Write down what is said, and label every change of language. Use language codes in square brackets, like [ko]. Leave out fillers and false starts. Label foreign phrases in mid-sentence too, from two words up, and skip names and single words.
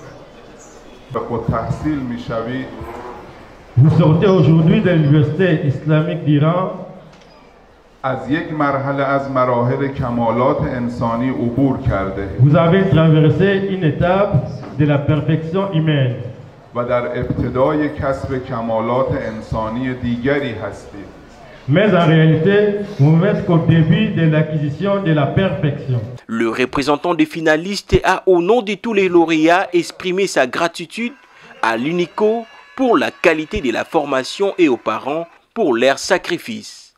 [fr] Vous sortez aujourd'hui de l'Université islamique d'Iran vous avez traversé une étape de la perfection humaine. [fa] و در ابتدای کسب کمالات انسانی دیگری هستید. [fr] Mais en réalité, vous n'êtes qu'au début de l'acquisition de la perfection. Le représentant des finalistes a, au nom de tous les lauréats, exprimé sa gratitude à l'UNICO pour la qualité de la formation et aux parents pour leur sacrifice.